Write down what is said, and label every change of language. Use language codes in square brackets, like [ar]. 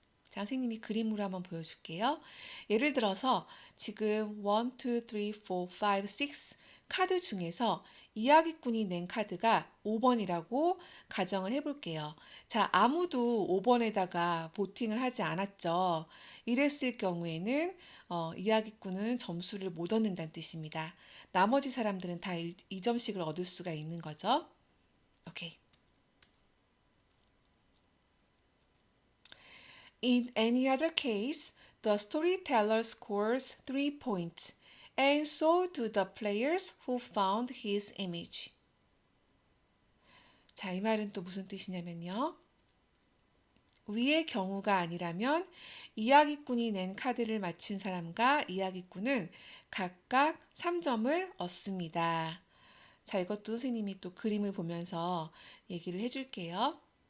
[ko] 자, 선생님이 그림으로 한번 보여줄게요. 예를 들어서 지금 1, 2, 3, 4, 5, 6 카드 중에서 이야기꾼이 낸 카드가 5번이라고 가정을 해볼게요. 자, 아무도 5번에다가 보팅을 하지 않았죠. 이랬을 경우에는 이야기꾼은 점수를 못 얻는다는 뜻입니다. 나머지 사람들은 다 2점씩을 얻을 수가 있는 거죠. [en] 오케이. In any other case, the storyteller scores 3 points, and so do the players who found his image. [ko] 자, 이 말은 또 무슨 뜻이냐면요. 위의 경우가 아니라면 이야기꾼이 낸 카드를 맞춘 사람과 이야기꾼은 각각 3점을 얻습니다. 자, 이것도 선생님이 또 그림을 보면서 얘기를 해줄게요.